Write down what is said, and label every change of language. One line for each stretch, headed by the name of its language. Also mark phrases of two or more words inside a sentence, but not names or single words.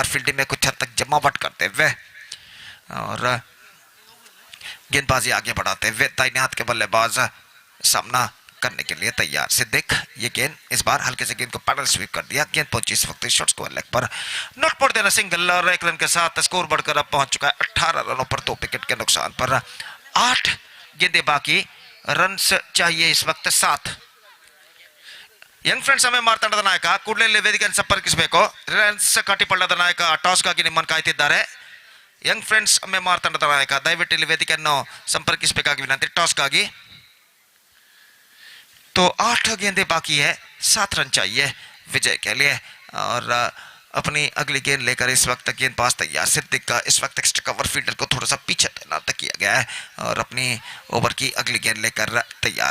Hindi: फील्डिंग में कुछ हद तक जमावट करते हुए और गेंदबाजी आगे बढ़ाते हुए दाहिने हाथ के बल्लेबाज सामना करने के लिए तैयार. सिद्दीक ये गेंद इस बार हल्के से गेंद को
English: paddle sweep
Hindi: कर दिया. गेंद पहुंची इस वक्त
English: short square leg
Hindi: पर,
English: not more than a single.
Hindi: और 1 रन के साथ स्कोर बढ़कर अब पहुंच चुका है 18 रनों पर 2 विकेट के नुकसान पर. 8 गेंदे बाकी, रन चाहिए इस वक्त 7.
Kannada: ಯಂಗ್ ಫ್ರೆಂಡ್ಸ್ ಅಮ್ಮೆ ತಂಡದ ನಾಯಕ ಕೂಡಲೇ ವೇದಿಕೆಯನ್ನು ಸಂಪರ್ಕಿಸಬೇಕು. ರಿಲಯನ್ಸ್ ಕಾಟಿಪಳ್ಳದ ನಾಯಕ ಟಾಸ್ಗಾಗಿ ನಿಮ್ಮನ್ನು ಕಾಯ್ತಿದ್ದಾರೆ. ಯಂಗ್ ಫ್ರೆಂಡ್ಸ್ ಅಮ್ಮೆ ತಂಡದ ನಾಯಕ ದಯವಿಟ್ಟು ಇಲ್ಲಿ ವೇದಿಕೆಯನ್ನು ಸಂಪರ್ಕಿಸಬೇಕಾಗಿ ವಿನಂತಿ ಟಾಸ್ಗಾಗಿ.
Hindi: तो 8 गेंदे बाकी है, 7 रन चाहिए विजय के लिए. और अपनी अगली गेंद लेकर इस वक्त गेंदबाज तैयार. सिद्दीक का इस वक्त
English: extra cover fielder
Hindi: को थोड़ा सा पीछे तैनात किया गया है और अपनी ओवर की अगली गेंद लेकर तैयार.